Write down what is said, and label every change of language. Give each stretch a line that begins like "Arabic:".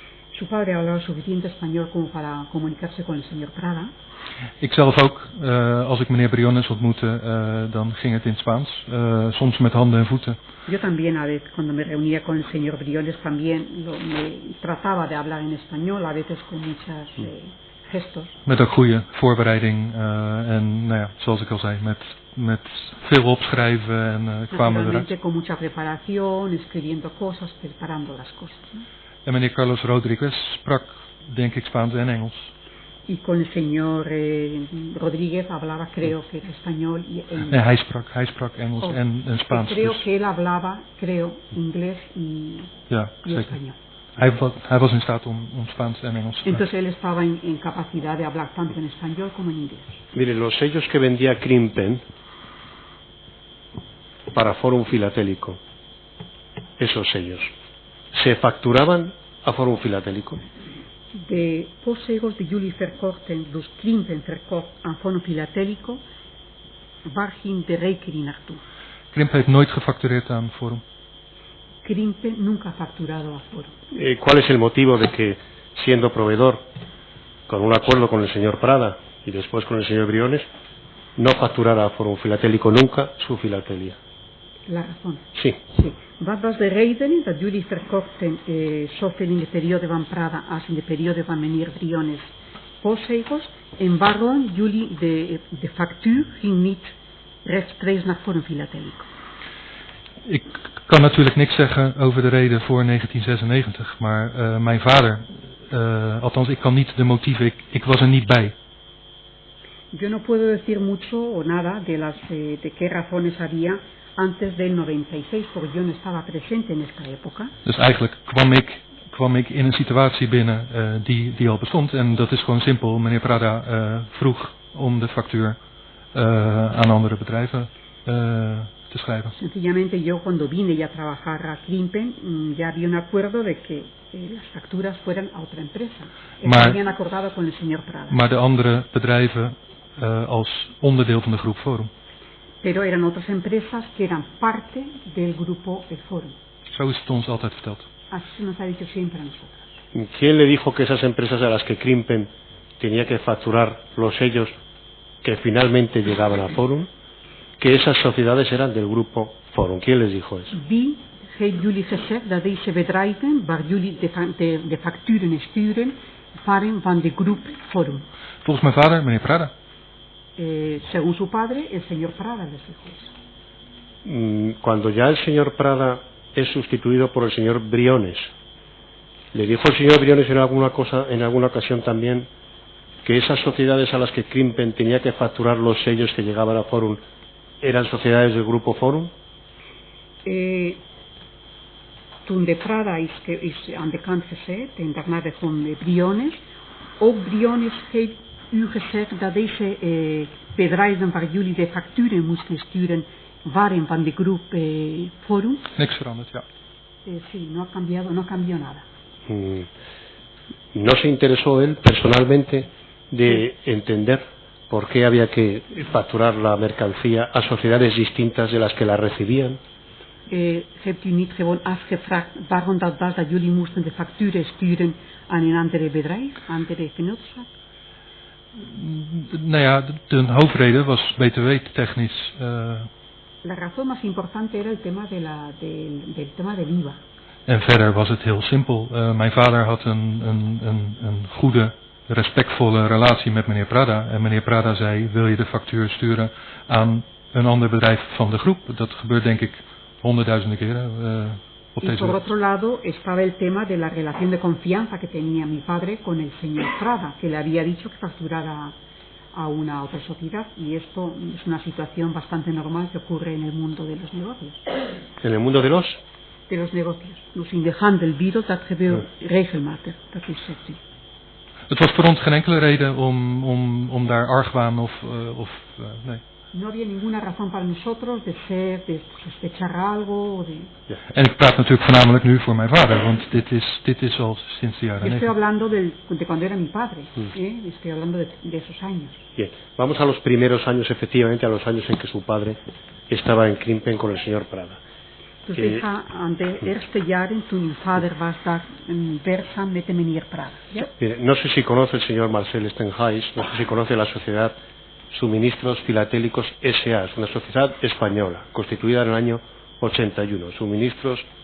Spanish: Su padre hablaba suficiente español como para comunicarse con el señor Prada.
Dutch: Ik zelf ook, als ik meneer Briones ontmoette, dan ging het in Spaans, soms met handen en voeten.
Spanish: Yo también, a veces, cuando me reunía con el señor Briones, también me trataba de hablar en español, a veces con muchas gestos.
Dutch: Met ook goede voorbereiding en nou ja, zoals ik al zei, met veel opschrijven en kwamen we eruit.
Spanish: Naturalmente con mucha preparación, escribiendo cosas, preparando las cosas, ¿no?
Dutch: En meneer Carlos Rodriguez sprak, denk ik, Spaans en Engels.
Spanish: Y con el señor Rodríguez hablaba, creo que español y
Dutch: Nee, hij sprak Engels en Spaans.
Spanish: Creo
Dutch: Dus,
Spanish: que él hablaba, inglés y
Dutch: zeker.
Spanish: español.
Dutch: Hij was in staat om Spaans en Engels te spreken.
Spanish: Entonces él estaba en capacidad de hablar tanto en español como en inglés. Mire, los sellos que vendía Krimpen para Forum Filatélico, esos sellos, ¿se facturaban a Forum Filatélico?
Dutch: De postzegels die jullie verkochten, dus Krimpen verkocht aan Forum Filatélico, waar ging de rekening naartoe? Krimpen heeft nooit gefactureerd aan Forum.
Spanish: Krimpen nunca ha facturado a Forum. ¿Cuál es el motivo de que, siendo proveedor, con un acuerdo con el señor Prada y después con el señor Briones, no facturara a Forum Filatélico nunca su filatelia? La razón. Sí.
Dutch: Wat was de reden dat jullie verkochten zoveel in de periode van Prada als in de periode van meneer Briones postzegels en waarom jullie de factuur ging niet rechtstreeks naar Forum Filatélico? Ik kan natuurlijk niks zeggen over de reden voor 1996, maar mijn vader, althans ik kan niet de motieven, ik was er niet bij.
Spanish: Yo no puedo decir mucho o nada de qué razones había antes del 96, porque yo no estaba presente en esta época.
Dutch: Dus eigenlijk kwam ik in een situatie binnen die al bestond en dat is gewoon simpel. Meneer Prada vroeg om de factuur aan andere bedrijven te schrijven.
Spanish: Sencillamente yo cuando vine ya a trabajar a Krimpen ya había un acuerdo de que las facturas fueran a otra empresa. Eso habían acordado con el señor Prada.
Dutch: Maar de andere bedrijven als onderdeel van de groep Forum.
Spanish: Pero eran otras empresas que eran parte del grupo El Forum.
Dutch: Zo is het ons altijd verteld.
Spanish: Así se nos ha dicho siempre a nosotros. ¿Quién le dijo que esas empresas a las que Krimpen tenía que facturar los sellos que finalmente llegaban a Forum, que esas sociedades eran del grupo Forum? ¿Quién les dijo eso?
Dutch: Wie heeft jullie gezegd dat deze bedrijven waar jullie de facturen sturen waren van de groep Forum? Volgens mijn vader, meneer Prada.
Spanish: Según su padre, el señor Prada les dijo eso. Cuando ya el señor Prada es sustituido por el señor Briones, ¿le dijo el señor Briones en alguna ocasión también que esas sociedades a las que Krimpen tenía que facturar los sellos que llegaban a Forum eran sociedades del grupo Forum?
Dutch: Toen de Prada is aan de kant gezet en daarna begon de Briones, ook Briones heeft u gezegd dat deze bedrijven waar jullie de facturen moesten sturen waren van de groep Forum? Niks veranderd, ja.
Spanish: Sí, no cambió nada. ¿No se interesó él personalmente de entender por qué había que facturar la mercancía a sociedades distintas de las que la recibían?
Dutch: Hebt u niet gewoon afgevraagd waarom dat was dat jullie moesten de facturen sturen aan een andere bedrijf, andere vennootschap? Nou ja, de hoofdreden was btw-technisch.
Spanish: La razón más importante era el tema del tema del IVA.
Dutch: En verder was het heel simpel. Mijn vader had een goede, respectvolle relatie met meneer Prada. En meneer Prada zei, wil je de factuur sturen aan een ander bedrijf van de groep? Dat gebeurt denk ik 100.000 keren op deze
Spanish: Y por otro lado estaba el tema de la relación de confianza que tenía mi padre con el señor Prada, que le había dicho que facturara a una otra sociedad, y esto es una situación bastante normal que ocurre en el mundo de los negocios. ¿En el mundo de los? De los negocios.
Dutch: Dus in de handel dat gebeurt regelmatig. Dat is het. Het was voor ons geen enkele reden om daar argwaan of nee.
Spanish: No había ninguna razón para nosotros de sospechar algo o de...
Dutch: Ja. En ik praat natuurlijk voornamelijk nu voor mijn vader, want dit is al sinds de jaren 90.
Spanish: Estoy hablando de cuando era mi padre, estoy hablando de esos años. Bien, vamos a los primeros años, efectivamente, a los años en que su padre estaba en Krimpen con el señor Prada.
Dutch: Dus ik ga aan de eerste jaren toen uw vader was daar werkzaam met de meneer Prada.
Spanish: ¿Ya? Bien, no sé si conoce el señor Marcel Stenhuis, no sé si conoce la sociedad Suministros Filatélicos S.A., es una sociedad española, constituida en el año 81, Suministros